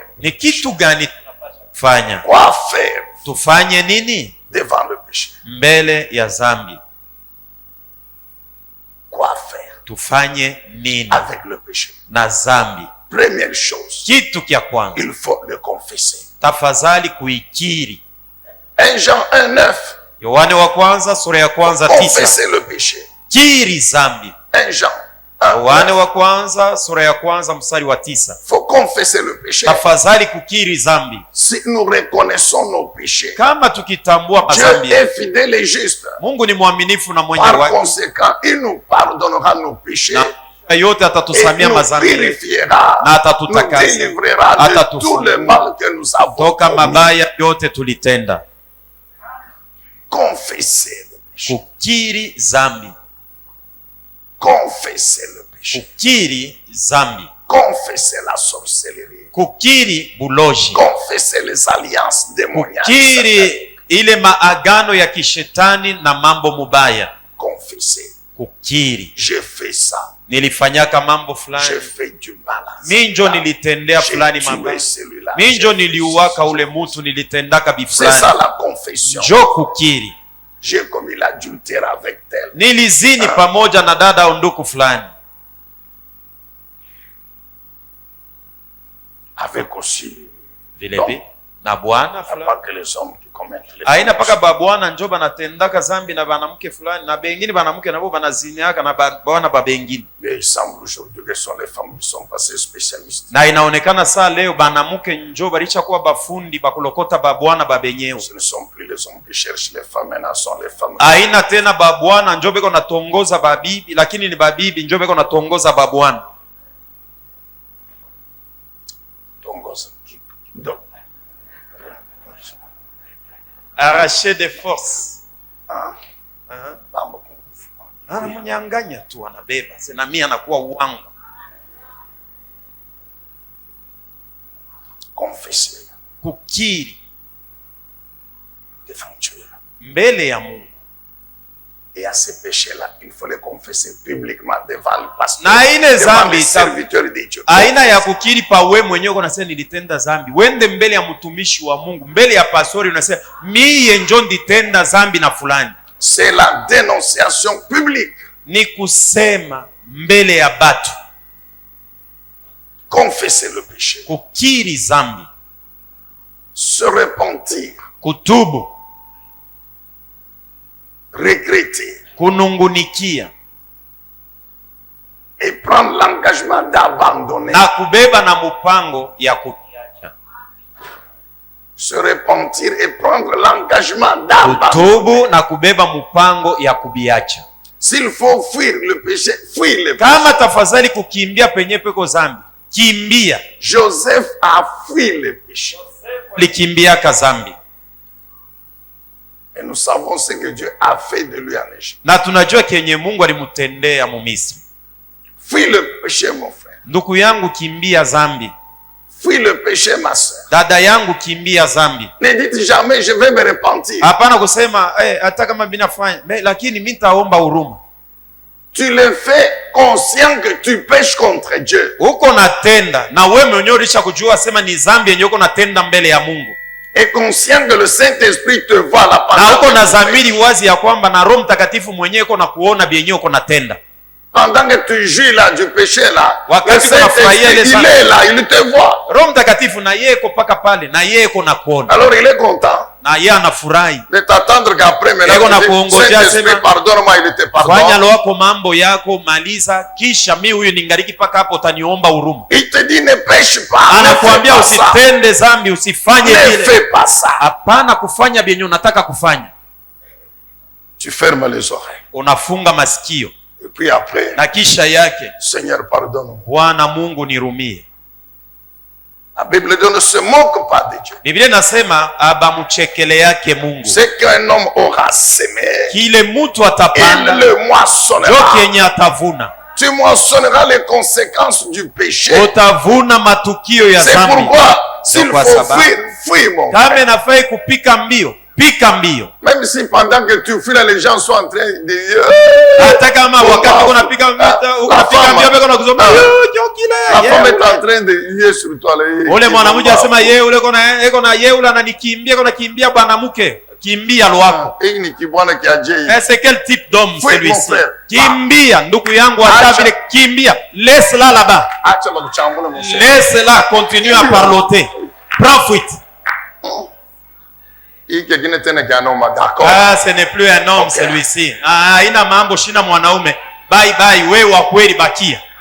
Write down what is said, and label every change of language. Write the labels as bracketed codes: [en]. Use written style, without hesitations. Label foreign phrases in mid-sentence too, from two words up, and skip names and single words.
[sw] ni kitu gani tufanya? [fr] Quoi faire [sw] Tufanye nini [fr] devant le péché? [sw] mbele ya zambi? [fr] Quoi faire [sw] Tufanye nini [fr] avec le péché? [sw] na zambi? [fr] Première chose, [sw] Kitu kya kwanza, [fr] il faut le confesser. [sw] tafadhali kuikiri. [fr] 1 Jean 1:9, [sw] Yohane wa kwanza sura ya kwanza 9, [fr] confesser le péché. [sw] kiri zambi. [fr] 1 Jean 1, [sw] Yohane wa kwanza sura ya kwanza mstari wa 9, [fr] faut confesser le péché. [sw] tafadhali kukiri zambi. [fr] Si nous reconnaissons nos péchés, [sw] Kama tukitambua [fr] Dieu [sw] mazambi [fr] est [sw] yetu, [fr] fidèle et juste. [sw] Mungu ni mwaminifu na mwenye [fr] Par [sw] haki, [fr] conséquent, il nous pardonnera nos péchés [sw] na yote [fr] et [sw] atatusamia [fr] nous [sw] mazambi yetu, [fr] purifiera, [sw] na [fr] nous [sw] atatutakasa [fr] délivrera de [sw] Atatufunga. [fr] tout le mal que nous avons [sw] toka [fr] commis. [sw] mabaya yote tulitenda. [fr] Confesser le péché. [sw] Kukiri zambi, [fr] Confesser le péché. [sw] kukiri zambi, [fr] Confesser la sorcellerie. [sw] kukiri buloji, [fr] Confesser les alliances démoniaques. [sw] kukiri ile maagano ya kishetani na mambo mubaya. [fr] Confesser. [sw] Kukiri, [fr] J'ai fait ça. [sw] nilifanyaka mambo [fr] J'ai [sw] fulani, [fr] fait du mal à [sw] minjo [fr] celui-là. [sw] nilitendea fulani [fr] J'ai [sw] mabaya, [fr] tué celui-là. [sw] minjo [fr] J'ai fait [sw] niliuwaka [fr] ça. [sw] ule mutu, nilitendaka [fr] C'est [sw] bifulani. [fr] ça la confession. [sw] Jo kukiri, [fr] J'ai commis l'adultère avec tel. [sw] nilizini pamoja na dada au nduku fulani, [fr] Avec aussi. [sw] vile vile na bwana [fr] Il [sw] fulani. [fr] n'y a pas que les hommes qui commettent les [sw] Aina paka [fr] fautes. [sw] babwana njo banatendaka zambi na banamke fulani, na bengine banamke nabo banaziniaka na bwana babengine. [fr] Mais il semble aujourd'hui que ce sont les femmes qui sont passées spécialistes. [sw] Na inaonekana saa leo banamuke njo balisha kuwa bafundi bakulokota babwana babenyewe. [fr] Ce ne sont plus les hommes qui cherchent les femmes, maintenant ce sont les femmes. [sw] Aina tena babwana njo beko natongoza babibi, lakini ni babibi njo beko natongoza babwana. [fr] Donc, Arraché de force. [sw] mambo nguvu. Anamunyanganya tu anabeba. Sina mimi anakuwa uwangu. [fr] Confesser [sw] Kukiri [fr] devant Dieu. [sw] mbele ya Mungu. [fr] Et à ces péchés-là, il faut les confesser publiquement devant le pasteur, [sw] Na ile [fr] devant [sw] zambi [fr] les serviteurs de Dieu. [sw] aina ya kukiri pa we mwenyewe unasema nilitenda zambi, wende mbele ya mtumishi wa Mungu, mbele ya pastori unasema miye njo nditenda zambi na fulani. [fr] C'est la dénonciation publique. [sw] Ni kusema mbele ya batu, [fr] Confesser le péché. [sw] kukiri zambi, [fr] Se repentir. [sw] kutubu, [fr] Regretter. [sw] kunungunikia [fr] Et prendre l'engagement d'abandonner. [sw] na kubeba na mupango ya kukiacha. [fr] Se repentir et prendre l'engagement d'abandonner. [sw] Kutubu na kubeba mupango ya kubiacha. [fr] S'il faut fuir le péché, fuir le péché. [sw] Kama tafadhali kukimbia penye peko zambi, kimbia. [fr] Joseph a fui le péché. [sw] Likimbiaka zambi. [fr] Et nous savons ce que Dieu a fait de lui en Égypte. [sw] Na tunajua kenye Mungu alimutendea mu Misri. [fr] Fuis le péché, mon frère. [sw] Ndugu yangu, kimbia zambi. [fr] Fuis le péché, ma soeur. [sw] Dada yangu, kimbia zambi. [fr] Ne dites jamais je vais me repentir. [sw] Hapana kusema hata kama binafanya lakini mimi nitaomba huruma. [fr] Tu le fais conscient que tu pêches contre Dieu. [sw] Uko natenda na wewe mwenyewe ulisha kujua sema ni zambi yenye uko natenda mbele ya Mungu. [fr] Et conscient que le Saint-Esprit te voit la parole. [sw] Na uko na dhamiri wazi ya kwamba na Roho Mtakatifu mwenyewe uko na kuona bienye uko natenda. [fr] Pendant que tu jouis là du péché là, [sw] Wakati [fr] le Saint-Esprit, il est là, il te voit. [sw] Roho Mtakatifu na yeye uko paka pale na yeye uko na kuona. [fr] Alors il est content [sw] Na yeye anafurahi. [fr] de t'attendre qu'après maintenant Saint-Esprit pardonne-moi, il te pardonne. [sw] Fanya lwako mambo yako maliza, kisha mimi huyu ningaliki paka hapo utaniomba huruma. [fr] Il te dit ne pêche pas. [sw] Anakuambia usitende zambi, usifanye vile. vile. [fr] Ne fais pas ça. [sw] Hapana kufanya bienye unataka kufanya. [fr] Tu fermes les oreilles. [sw] Unafunga masikio. [fr] Et puis après, [sw] na kisha yake, [fr] Seigneur pardonne-moi. [sw] Bwana Mungu nirumie. [fr] La Bible dit ne se moque pas de Dieu. [sw] Biblia inasema abamuchekele yake Mungu. [fr] C'est qu'un homme aura semé, [sw] Kile mtu atapanda [fr] il le moissonnera. [sw] ndio kenye atavuna. [fr] Tu moissonneras les conséquences du péché. [sw] Utavuna matukio ya [fr] C'est [sw] dhambi. [fr] pourquoi s'il [sw] Kwa [fr] faut [sw] sababu [fr] fuir mon [sw] kama [fr] frère. [sw] inafai kupika mbio, pika mbio. [fr] Même si pendant que tu fuis là, les gens sont en train de [sw] Hata kama wakati unapika mbio beko na kuzomba [fr] la femme est en train de lier sur toi. [sw] Ule mwanamke asema yeye ule eko na yeye ule ananikimbia, eko nakimbia bwana mke, kimbia lwako. [fr] C'est quel type d'homme Oui, celui-ci? mon frère. [sw] Kimbia ndugu yangu, hata vile kimbia. [fr] Laisse là là-bas. Laisse là, continue à parloter. Prends fuite. Ah, ce n'est plus un homme, okay, celui-ci. [sw] Ah, ina mambo shina mwanaume. [en] Bye bye, [sw] wewe wa kweli bakia.